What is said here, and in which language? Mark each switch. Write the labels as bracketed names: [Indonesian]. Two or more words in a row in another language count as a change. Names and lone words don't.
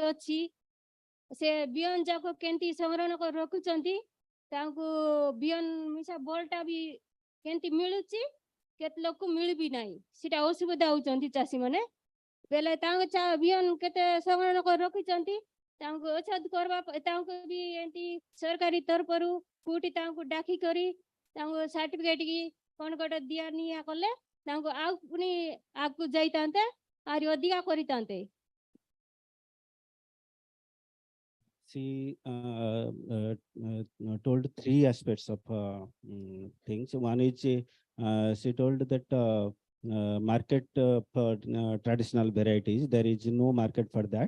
[Odia] ଅଛି ସେ ବିହନ ଯାକ କେମିତି ସଂଗ୍ରହଣ କରି ରଖୁଛନ୍ତି ତାଙ୍କୁ ବିହନ ମିଶା ବଳଟା ବି କେମିତି ମିଳୁଛି କେତେ ଲୋକ ମିଳିବି ନାହିଁ ସେଟା ଅସୁବିଧା ହଉଛନ୍ତି ଚାଷୀ ମାନେ ବେଲେ ତାଙ୍କ ବିହନ କେତେ ସଂଗ୍ରହଣ କରି ରଖିଛନ୍ତି ତାଙ୍କୁ ଅଛତ କରିବା ତାଙ୍କୁ ବି ଏମିତି ସରକାରୀ ତରଫରୁ କୋଉଠି ତାଙ୍କୁ ଡାକି କରି ତାଙ୍କୁ ସାର୍ଟିଫିକେଟ କି କଣ ଗୋଟେ ଦିଆ ନିଆ କଲେ ତାଙ୍କୁ ଆଉ ପୁଣି ଆଗକୁ ଯାଇଥାନ୍ତେ ଆହୁରି ଅଧିକା କରିଥାନ୍ତେ [English] She told three aspects of things. One is she told that market for traditional varieties, there is no market for that.